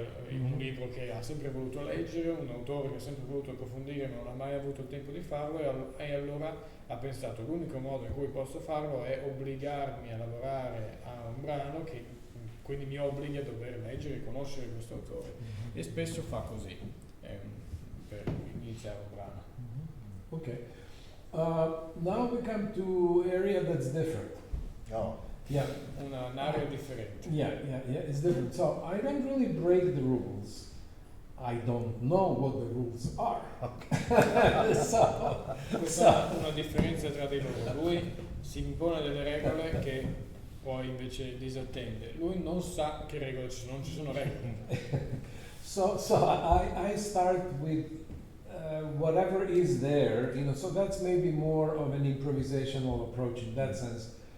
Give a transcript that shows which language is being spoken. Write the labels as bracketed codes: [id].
[it] Un libro che ha sempre voluto leggere, un autore che ha sempre voluto approfondire ma non ha mai avuto il tempo di farlo e allora ha pensato l'unico modo in cui posso farlo è obbligarmi a lavorare a un brano che quindi mi obblighi a dover leggere e conoscere questo autore e spesso fa così per iniziare un brano. [en] Okay. Now we come to area that's different. Oh. Yeah. [it] Un'area differente. [en] Yeah, it's different. So I don't really break the rules. I don't know what the rules are. [it] Questa è una differenza tra di loro. Lui si impone delle regole che poi invece disattende. Lui non sa che regole ci sono, non ci sono regole. [en] So I start with whatever is there, so that's maybe more of an improvisational approach in that sense.